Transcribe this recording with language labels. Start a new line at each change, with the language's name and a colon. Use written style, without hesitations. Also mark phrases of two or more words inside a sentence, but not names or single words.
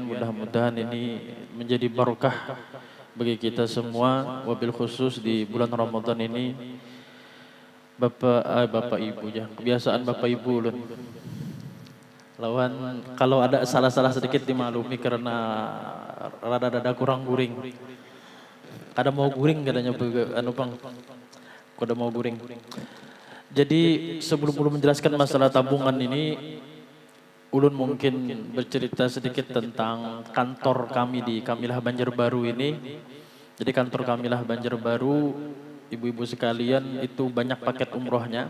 Indonesian: Mudah-mudahan ini menjadi barokah bagi kita semua,
Arabic: وبالخصوص
Indonesian: di bulan Ramadan ini.
Banjar: Bapak Ibu ya, kebiasaan Bapak Ibu ulun. Lawan kalau ada salah-salah sedikit dimaklumi karena rada-rada kurang guring. Kada mau guring katanya anu Bang. Kada mau guring.
Indonesian: Jadi sebelum menjelaskan masalah tabungan ini, ulun mungkin bercerita sedikit tentang kantor kami di Kamilah Banjarbaru ini. Jadi kantor Kamilah Banjarbaru, ibu-ibu sekalian, itu banyak paket umrohnya.